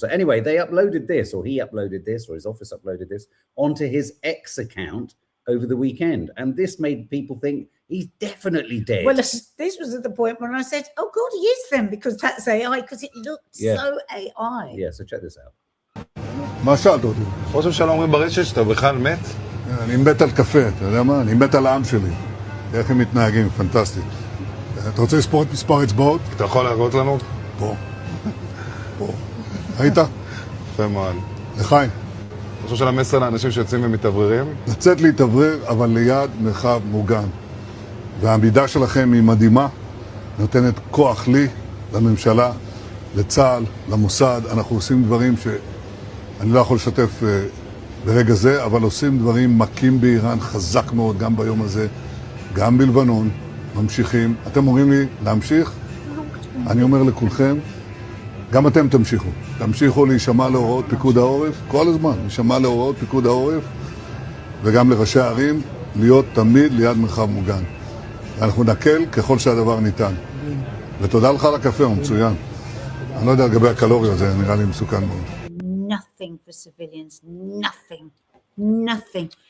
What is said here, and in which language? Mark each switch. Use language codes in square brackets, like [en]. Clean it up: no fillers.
[en] So anyway, they uploaded this, or he uploaded this, or his office uploaded this onto his X account over the weekend, and this made people think he's definitely dead. Well, this was at the point when I said, oh God, he is then, because that's AI, because it looked so AI. Yeah, so check this out. [he] מה שאלת אותי? ראש הממשלה אומרים ברשת שאתה בכלל מת? אני מת על קפה, אתה יודע מה? אני מת על העם שלי. איך הם מתנהגים, פנטסטי. אתה רוצה לספור את מספר אצבעות? אתה יכול להראות לנו? פה. ראית? יפה מאוד. לחיים. אני חושב של המסר לאנשים שיוצאים ומתאווררים? לצאת להתאוורר, אבל ליד מרחב מוגן. והעמידה שלכם היא מדהימה, נותנת כוח לי, לממשלה, לצה"ל, למוסד. אנחנו עושים דברים שאני לא יכול לשתף ברגע זה, אבל עושים דברים מכים באיראן חזק מאוד, גם ביום הזה, גם בלבנון, ממשיכים. אתם אומרים לי להמשיך? אני אומר לכולכם, גם אתם תמשיכו. תמשיכו להישמע להוראות פיקוד העורף, כל הזמן, להישמע להוראות פיקוד העורף, וגם לראשי הערים, להיות תמיד ליד מרחב מוגן. אנחנו נקל ככל שהדבר ניתן. ותודה לך על הקפה, הוא מצוין. אני לא יודע לגבי הקלוריות, זה נראה לי מסוכן מאוד. [en] Nothing for civilians, nothing.